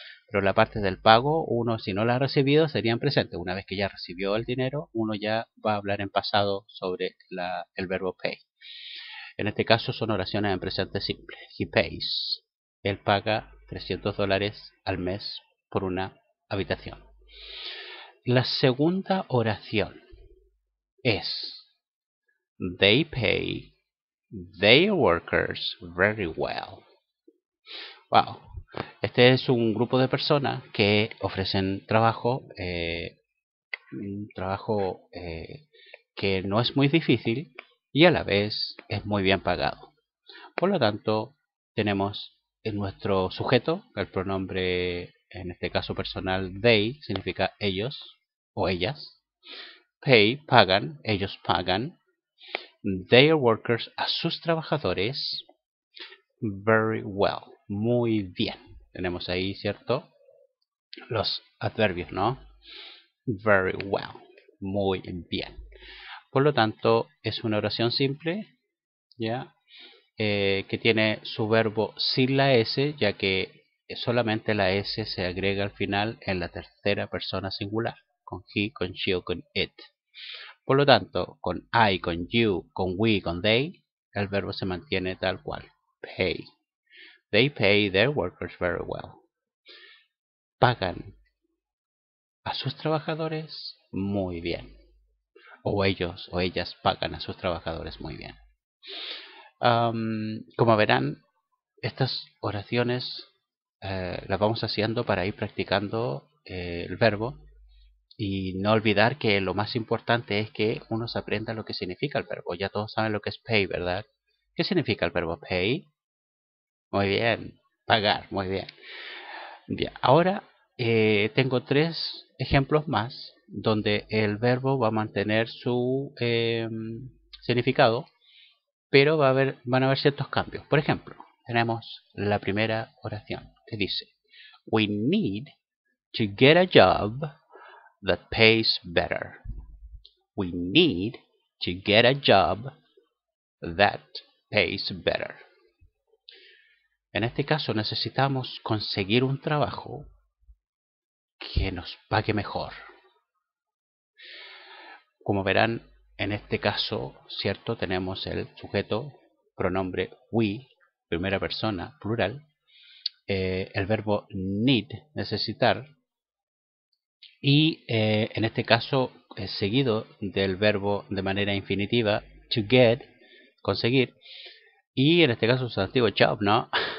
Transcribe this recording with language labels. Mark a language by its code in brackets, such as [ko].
[es] Pero la parte del pago, uno si no la ha recibido, sería en presente. Una vez que ya recibió el dinero, uno ya va a hablar en pasado sobre el verbo pay. En este caso son oraciones en presente simple. [en] He pays. [es] Él paga $300 al mes por una habitación. La segunda oración es [en] they pay their workers very well. Wow. [es] Este es un grupo de personas que ofrecen trabajo, un trabajo que no es muy difícil y a la vez es muy bien pagado. Por lo tanto, tenemos en nuestro sujeto, el pronombre, en este caso personal, they, significa ellos o ellas. Pay, pagan, ellos pagan. [en] Their workers, [es] a sus trabajadores. [en] Very well, [es] muy bien. Tenemos ahí, ¿cierto? Los adverbios, ¿no? [en] Very well, [es] muy bien. Por lo tanto, es una oración simple, ¿ya? Que tiene su verbo sin la S, ya que solamente la S se agrega al final en la tercera persona singular, con he, con she o con it. Por lo tanto, con I, con you, con we, con they, el verbo se mantiene tal cual. [en] Pay. They pay their workers very well. [es] Pagan a sus trabajadores muy bien. O ellos o ellas pagan a sus trabajadores muy bien. Como verán, estas oraciones las vamos haciendo para ir practicando el verbo y no olvidar que lo más importante es que uno se aprenda lo que significa el verbo. Ya todos saben lo que es pay, ¿verdad? ¿Qué significa el verbo pay? Muy bien, pagar, muy bien. Bien, ahora tengo 3 ejemplos más donde el verbo va a mantener su significado, pero van a haber ciertos cambios. Por ejemplo, tenemos la primera oración que dice: [en] We need to get a job that pays better. We need to get a job that pays better. [es] En este caso necesitamos conseguir un trabajo que nos pague mejor. Como verán, en este caso, ¿cierto? Tenemos el sujeto, pronombre we, primera persona, plural, el verbo need, necesitar, y en este caso es seguido del verbo de manera infinitiva to get, conseguir, y en este caso sustantivo job, ¿no?